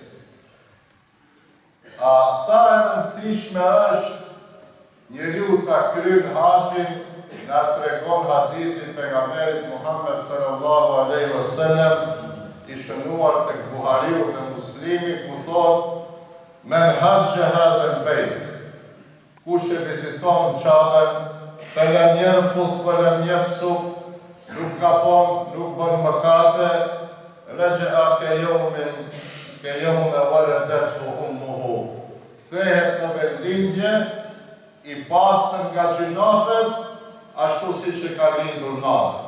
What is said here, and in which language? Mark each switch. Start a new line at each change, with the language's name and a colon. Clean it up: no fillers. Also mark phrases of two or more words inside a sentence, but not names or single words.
Albanian: Sa e rëndësishme është njeriu ta kryejë haxhin, na tregon hadithi pejgamberit Muhammed
Arabic: صلى الله عليه وسلم
Albanian: i shënuar tek Buhariu dhe Muslimi, ku thotë:
Arabic: "من حج هذا البيت",
Albanian: kush e viziton Ka'ben,
Arabic: فلم يرفث ولم يفسق,
Albanian: nuk kapon, nuk bën mëkate,
Arabic: رجع كيوم ولدته أمه.
Albanian: Kthehet në vendlindje, i pastër nga gjunafet, ashtu si që ka lindur nate.